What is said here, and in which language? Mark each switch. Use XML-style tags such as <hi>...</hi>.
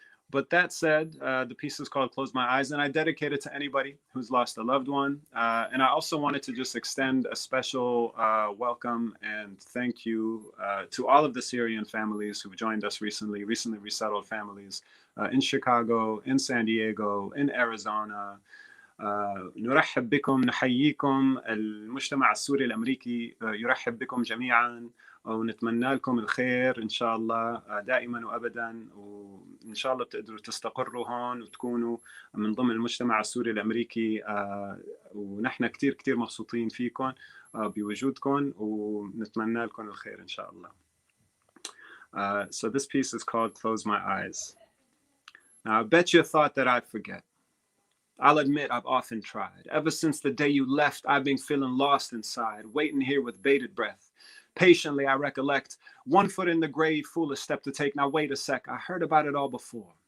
<en>But that said, the piece is called Close My Eyes, and I dedicate it to anybody who's lost a loved one. And I also wanted to just extend a special welcome and thank you to all of the Syrian families who joined us recently resettled families in Chicago, in San Diego, in Arizona.</en> <ar>نرحب بكم نحييكم المجتمع السوري الأمريكي يرحب بكم جميعا ونتمنى لكم الخير إن شاء الله دائما وأبدا وإن شاء الله بتقدروا تستقروا هون وتكونوا من ضمن المجتمع السوري الأمريكي ونحن كتير مبسوطين فيكم بوجودكم ونتمنى لكم الخير إن شاء الله.</ar> <en>So this piece is called Close My Eyes. Now I bet you thought that I'd forget. I'll admit I've often tried. Ever since the day you left, I've been feeling lost inside, waiting here with bated breath. Patiently, I recollect, one foot in the grave, foolish step to take. Now, wait a sec, I heard about it all before.</en>